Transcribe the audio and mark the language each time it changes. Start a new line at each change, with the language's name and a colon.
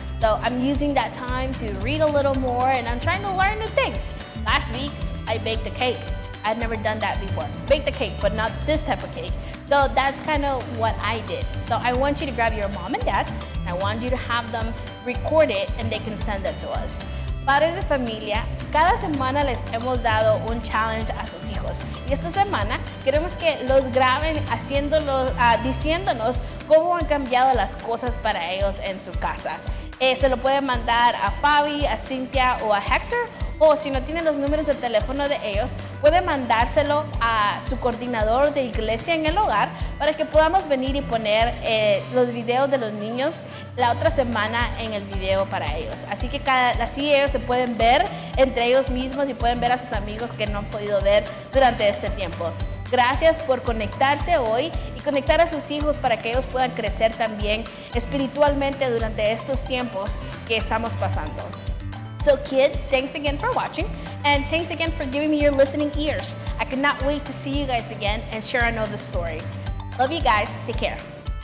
English: So I'm using that time to read a little more, and I'm trying to learn new things. Last week, I baked a cake. I'd never done that before. Baked a cake, but not this type of cake. So that's kind of what I did. So I want you to grab your mom and dad, and I want you to have them record it, and they can send it to us.
Spanish: Padres de familia, cada semana les hemos dado un challenge a sus hijos. Y esta semana queremos que los graben diciéndonos cómo han cambiado las cosas para ellos en su casa. Se lo pueden mandar a Fabi, a Cynthia o a Hector, o si no tienen los números de teléfono de ellos, pueden mandárselo a su coordinador de iglesia en el hogar para que podamos venir y poner los videos de los niños la otra semana en el video para ellos. Así que así ellos se pueden ver entre ellos mismos y pueden ver a sus amigos que no han podido ver durante este tiempo. Gracias por conectarse hoy y conectar a sus hijos para que ellos puedan crecer también espiritualmente durante estos tiempos que estamos pasando.
English: So kids, thanks again for watching, and thanks again for giving me your listening ears. I cannot wait to see you guys again and share another story. Love you guys. Take care.